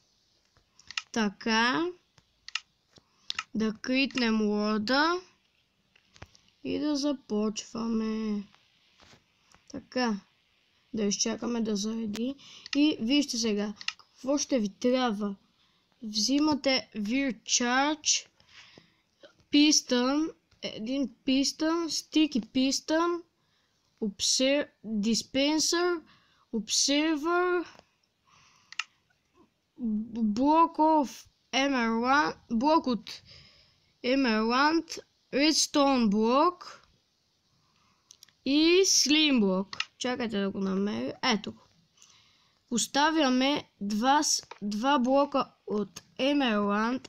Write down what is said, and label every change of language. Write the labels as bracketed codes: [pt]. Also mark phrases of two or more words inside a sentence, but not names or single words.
[bg] Така. Да критнем Word и да започваме. Така. Да изчакаме да зареди. И вижте сега, какво ще ви трябва. [en] Взимате VirCharge, piston, един piston, sticky piston, dispenser, observer, [bg] блок от Emerald, redstone блок и slim блок. Чакайте да го намеря. Ето го. Поставяме два блока от Emerald.